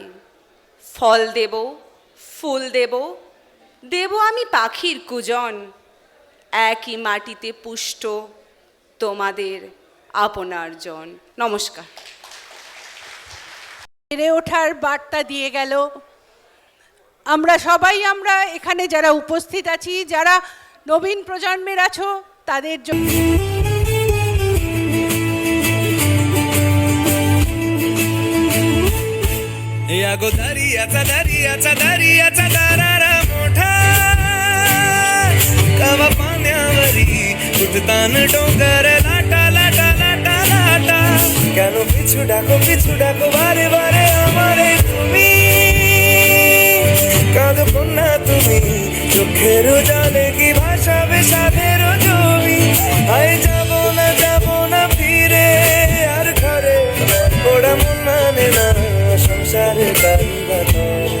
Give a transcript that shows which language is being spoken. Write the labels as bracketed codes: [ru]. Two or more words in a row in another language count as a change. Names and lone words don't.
[bn] ফল দেব, ফুল দেব, দেব আমি পাখির কুজন, একই মাটিতে পুষ্ট তোমাদের আপনার জন। নমস্কার। বেড়ে ওঠার বার্তা দিয়ে গেল। আমরা এখানে যারা উপস্থিত আছি, যারা নবীন প্রজন্মের আছো, তাদের জন্য [mr] यागो दरियाचा दरियाचा दरियाचा दरारा मोठा, कवा पाण्यावरी उठतान डोंगर लाटा लाटा लाटा लाटा। [bn] কেন পিছু ডাকো বারে বারে আমারে তুমি, কাঁদো কন্যা তুমি, চোখের জলে কি ভাসাবে সাধের জমি। হায় যাব না ফিরে আর ঘরে, ওরা মন মানে না সংসারে কারবা করে।